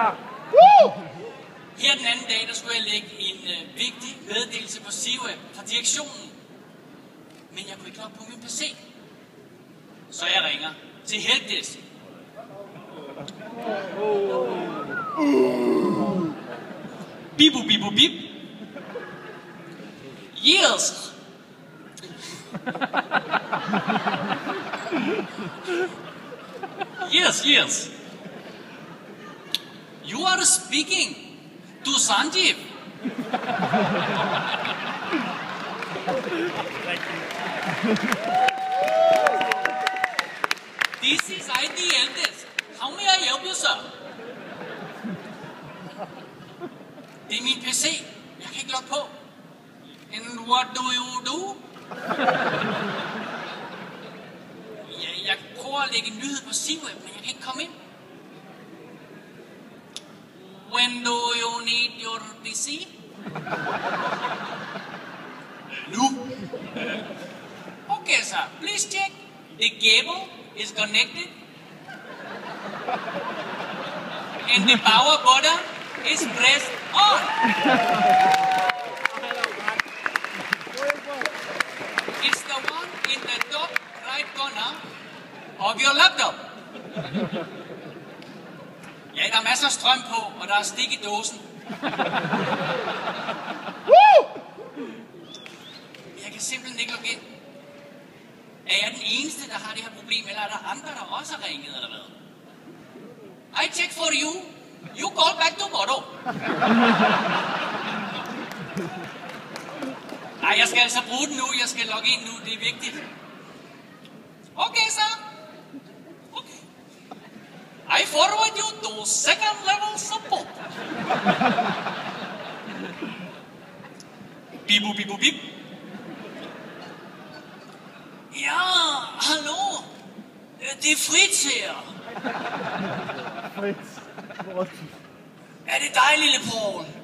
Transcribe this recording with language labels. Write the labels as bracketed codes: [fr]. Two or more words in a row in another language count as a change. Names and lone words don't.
[da] Her den anden dag, der skulle jeg lægge en vigtig meddelelse på C-Web fra direktionen. Men jeg kunne ikke logge på min PC. Så jeg ringer til helpdesk. Bibu bip. [en] Yes. Yes. You are speaking to Sanjeev. This is IT helpdesk. How may I help you, sir? [da] Det er min PC. Jeg kan ikke logge på. [en] And what do you do? [da] Jeg prøver at lægge en nyhed på C-Web, men jeg kan ikke komme ind. [en] When do you need your PC? Nu. Okay, sir. Please check. The cable is connected. And the power button is pressed on. It's the one in the top right corner of your laptop. [da] Ja, der er masser af strøm på, og der er stik i dåsen. Jeg kan simpelthen ikke logge ind. Er jeg den eneste, der har det her problem, eller er der andre, der også har ringet, eller hvad? [en] I check for you. You call back tomorrow. [da] Nej, jeg skal altså bruge den nu. Jeg skal logge ind nu. Det er vigtigt. Okay, så. Okay. [en] I forward you to second level support. Bip. [da] Ja, hallo. Det er Fritz her. Er det dig, lille Paul?